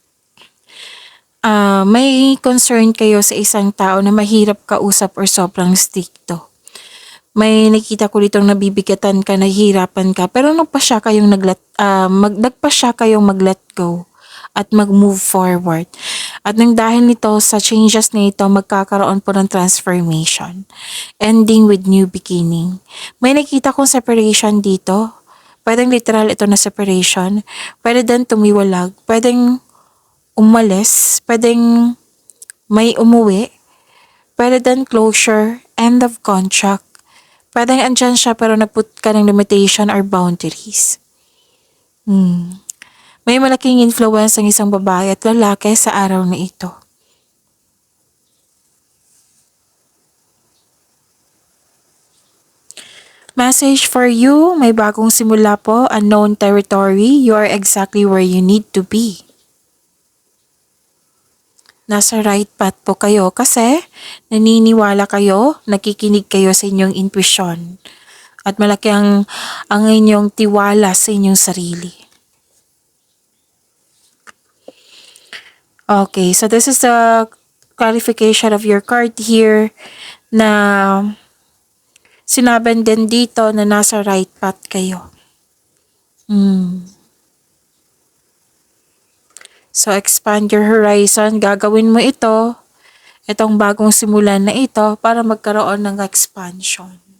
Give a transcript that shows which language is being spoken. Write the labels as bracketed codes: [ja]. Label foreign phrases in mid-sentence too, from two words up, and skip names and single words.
[tl] May concern kayo sa isang tao na mahirap kausap or sobrang stricto. May nakita ko ditong nabibigatan ka, nahihirapan ka, pero nagpasya kayong mag- [en] let go [tl] at mag- [en] move forward. [tl] At nang dahil nito sa changes na ito, magkakaroon po ng transformation. [en] Ending with new beginning. [tl] May nakita kong separation dito. Pwedeng literal ito na separation. Pwede din tumiwalag. Pwedeng umalis, pwedeng may umuwi, pwede din closure, [en] end of contract. [tl] Pwedeng andyan siya pero nagput ka ng [en] limitation or boundaries. [tl] May malaking influence ng isang babae at lalaki sa araw na ito. [en] Message for you, [tl] may bagong simula po, [en] unknown territory, you are exactly where you need to be. [tl] Nasa [en] right path [tl] po kayo kasi naniniwala kayo, nakikinig kayo sa inyong intuition at malaki ang inyong tiwala sa inyong sarili. [en] Okay, so this is the clarification of your card here [tl] na sinabi din dito na nasa [en] right path kayo. So expand your horizon, [tl] gagawin mo itong bagong simulan na ito para magkaroon ng expansion.